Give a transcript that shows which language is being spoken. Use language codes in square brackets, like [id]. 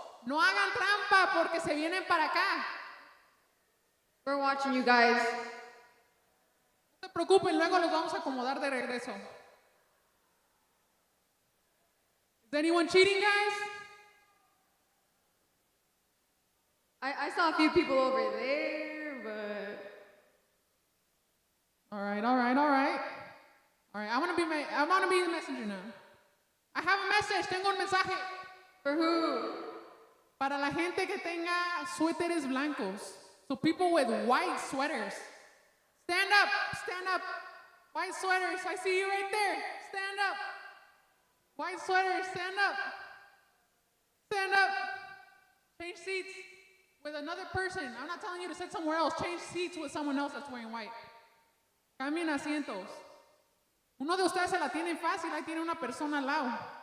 [es] No hagan trampa porque se vienen para acá. [en] We're watching you guys. [es] No se preocupen, luego los vamos a acomodar de regreso. [en] Is anyone cheating, guys? I saw a few people over there, but... All right. All right, I want to be the messenger now. I have a message, [es] tengo un mensaje. [en] For who? [es] Para la gente que tenga suéteres blancos. [en] So people with white sweaters. Stand up. White sweaters, I see you right there. Stand up. White sweaters, stand up. Stand up. Change seats with another person. I'm not telling you to sit somewhere else. Change seats with someone else that's wearing white. [es] Cambien asientos. Uno de ustedes se la tiene fácil, ahí tiene una persona al lado.